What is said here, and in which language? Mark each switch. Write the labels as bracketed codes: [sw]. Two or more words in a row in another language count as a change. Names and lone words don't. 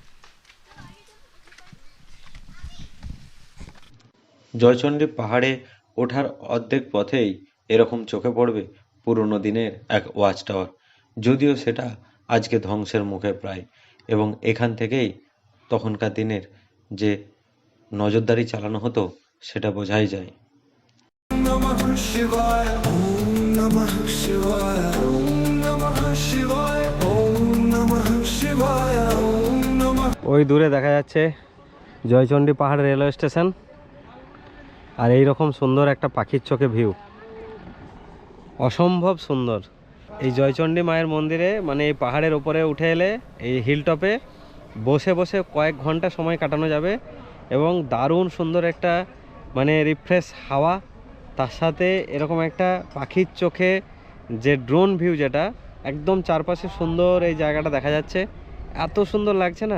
[bn] জয়চন্ডী পাহাড়ে ওঠার অর্ধেক পথেই এরকম চোখে পড়বে পুরনো দিনের এক ওয়াচ টাওয়ার, যদিও সেটা আজকে ধ্বংসের মুখে প্রায়। এবং এখান থেকেই তখনকার দিনের যে নজরদারি চালানো হতো সেটা বোঝাই যায়। [sa] नमः शिवाय, ॐ नमः शिवाय, ॐ नमः शिवाय, ॐ नमः शिवाय, ॐ नमः। [bn] ওই দূরে দেখা যাচ্ছে জয়চণ্ডী পাহাড় রেলওয়ে স্টেশন, আর এই রকম সুন্দর একটা পাখির চোখে ভিউ, অসম্ভব সুন্দর। এই জয়চণ্ডী মায়ের মন্দিরে মানে এই পাহাড়ের ওপরে উঠে এলে এই [en] hill top [bn] বসে বসে কয়েক ঘন্টা সময় কাটানো যাবে এবং দারুণ সুন্দর একটা মানে রিফ্রেশ হাওয়া, তার সাথে এরকম একটা পাখির চোখে যে [en] drone view, [bn] যেটা একদম চারপাশে সুন্দর এই জায়গাটা দেখা যাচ্ছে, এত সুন্দর লাগছে না।